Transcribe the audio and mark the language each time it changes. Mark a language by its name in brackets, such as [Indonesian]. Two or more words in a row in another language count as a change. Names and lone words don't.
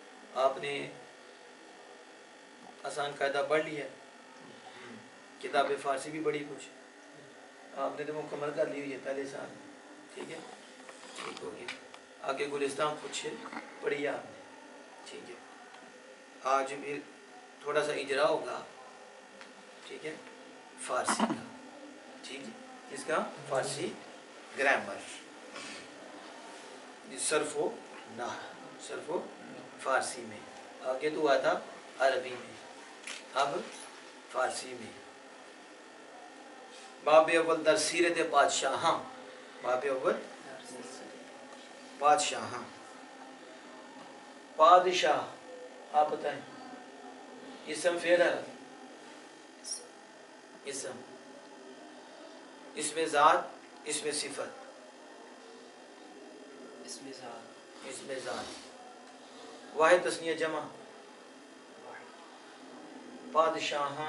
[Urdu] آپ نے آسان قاعدہ پڑھ لیا، کتاب فارسی بھی بڑی کچھ آپ نے تو مکمل کر لی ہوئی ہے پہلے سال، ٹھیک ہے، ٹھیک ہو گیا۔ آگے گلستان کچھ پڑھی آپ نے، ٹھیک ہے۔ آج بھی تھوڑا سا اجرا ہوگا، ٹھیک ہے، فارسی کا، ٹھیک ہے، اس کا فارسی گرامر، صرف و نحو، صرف و فارسی میں، آگے تو آتا عربی میں، اب فارسی میں۔ [Persian] باب اول در سیرت بادشاہاں، باب اول بادشاہاں، [Urdu] بادشاہ آپ بتائیں، اسم فعل ہے، اسم، اس میں ذات، اس میں صفت، اس میں ذات، اس میں ذات، واحد تثنیہ جمع، بادشاہاں